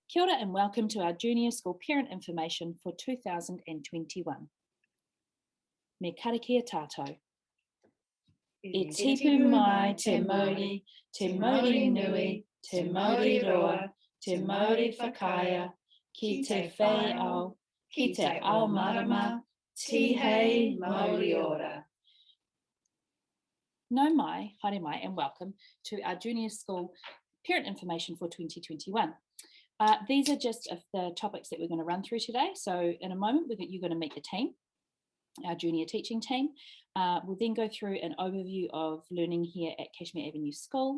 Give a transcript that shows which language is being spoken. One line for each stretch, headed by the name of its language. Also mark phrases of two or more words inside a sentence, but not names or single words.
Māori: Kia ora
English: and welcome to our Junior School Parent Information for 2021.
Māori: Me karakia tātou. E tipu mai te Māori, te Māori nui, te Māori roa, te Māori whakaia, ki te whai au, ki te ao marama, tihei Māori ora. Nau mai, haere mai,
English: and welcome to our Junior School Parent Information for 2021. These are just the topics that we're going to run through today. So in a moment, you're going to meet the team, our junior teaching team. We'll then go through an overview of learning here at Cashmere Avenue School.